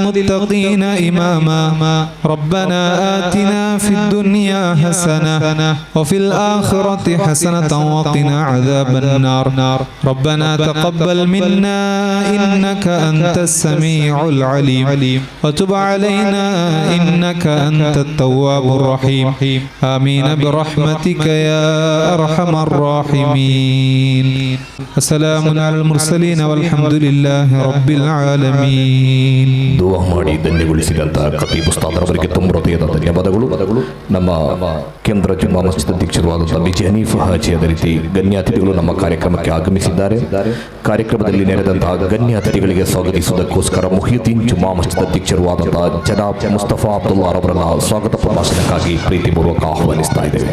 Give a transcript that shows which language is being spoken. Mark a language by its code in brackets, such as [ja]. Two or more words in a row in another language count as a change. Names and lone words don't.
[ar] للمتقين إماما ربنا آتنا في الدنيا حسنة وفي الآخرة حسنة وقنا عذاب النار ربنا تقبل منا إنك أنت السميع العليم وتب علينا إنك أنت التواب الرحيم آمين برحمتك يا أرحم الراحمين السلام على المرسلين والحمد لله رب العالمين [kn] ದುವಾ ಮಾಡಿ ಧನ್ಯಗೊಳಿಸಿದಂಥ ಖತೀಬ್ ಉಸ್ತಾದ್ ಅವರಿಗೆ ತುಂಬ ಹೃದಯದ ಧನ್ಯವಾದಗಳು. ನಮ್ಮ ಕೇಂದ್ರ ಜುಮ್ಮಾ ಮಸ್ಜಿದ್ ಅಧ್ಯಕ್ಷರಾದಂಥ ಬಿಜಿ ಹನೀಫ್ ಹಾಜಿ ಅದೇ ರೀತಿ ಗಣ್ಯ ಅತಿಥಿಗಳು ನಮ್ಮ ಕಾರ್ಯಕ್ರಮಕ್ಕೆ ಆಗಮಿಸಿದ್ದಾರೆ. ಕಾರ್ಯಕ್ರಮದಲ್ಲಿ ನೆರೆದಂತಹ ಗಣ್ಯ ಅತಿಥಿಗಳಿಗೆ ಸ್ವಾಗತಿಸುವುದಕ್ಕೋಸ್ಕರ ಮುಹಿಯುದ್ದೀನ್ ಜುಮ್ಮಾ ಮಸ್ಜಿದ್ ಅಧ್ಯಕ್ಷರು ಆದಂತಹ ಜನಾಬ್ ಮುಸ್ತಫಾ ಅಬ್ದುಲ್ಲಾ ಅವರನ್ನ ಸ್ವಾಗತ ಪ್ರಭಾಷಣಕ್ಕಾಗಿ ಪ್ರೀತಿಪೂರ್ವಕ ಆಹ್ವಾನಿಸ್ತಾ ಇದ್ದೇವೆ.